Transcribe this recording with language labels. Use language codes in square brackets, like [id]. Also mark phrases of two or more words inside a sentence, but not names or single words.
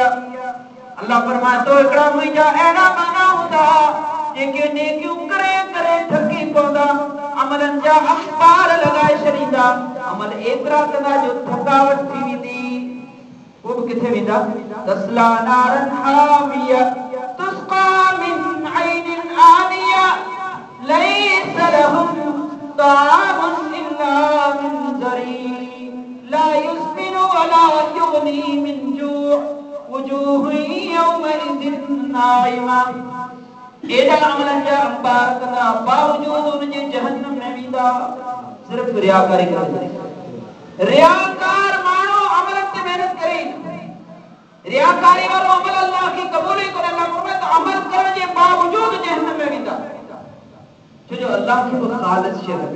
[sd] अल्लाह फरमाए तो हिकिड़ा मुंहिंजा अहिड़ा माना हूंदा जेके नेकियूं करे करे थकी पवंदा, अमलनि जा अंबार लॻाए छॾींदा, अमल एतिरा कंदा जो थकावट थी वेंदी, वो भी किथे वेंदा? [ar] تصلى نارا حامية تسقى من عين آنية ليس لهم طعام إلا من ضريع لا يسمن ولا يغني من جوع وجوه يومئذ ناعمة. [sd] एॾा अमलनि जा अंबार कंदा, बावजूद उनजे जहन्नम में वेंदा, सिर्फ रियाकारी करे। रियाकार माण्हू अमल ते मेहनत करे, रियाकारी वारो अमल अल्लाह खे क़बूल ही कोन्हे। अल्लाह फरमाए त अमल करण जे बावजूद जहन्नम में वेंदा, छो जो अल्लाह खे वो खालिस शइ लॻे।